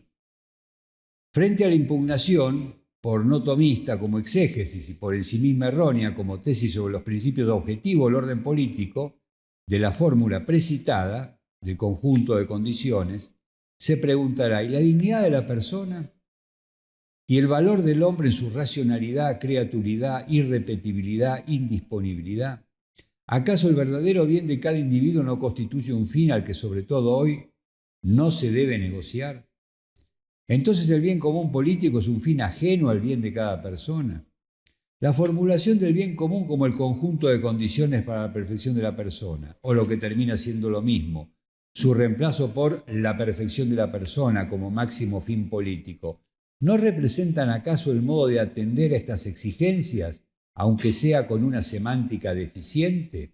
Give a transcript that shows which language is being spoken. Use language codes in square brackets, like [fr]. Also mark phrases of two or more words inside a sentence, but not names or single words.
[es] Frente a la impugnación, por no tomista como exégesis y por en sí misma errónea como tesis sobre los principios objetivos del orden político, de la fórmula precitada, del conjunto de condiciones, se preguntará: ¿y la dignidad de la persona? ¿Y el valor del hombre en su racionalidad, creaturidad, irrepetibilidad, indisponibilidad? ¿Acaso el verdadero bien de cada individuo no constituye un fin al que sobre todo hoy no se debe negociar? Entonces el bien común político es un fin ajeno al bien de cada persona. La formulación del bien común como el conjunto de condiciones para la perfección de la persona, o lo que termina siendo lo mismo, su reemplazo por la perfección de la persona como máximo fin político, ¿no representan acaso el modo de atender a estas exigencias, aunque sea con una semántica deficiente?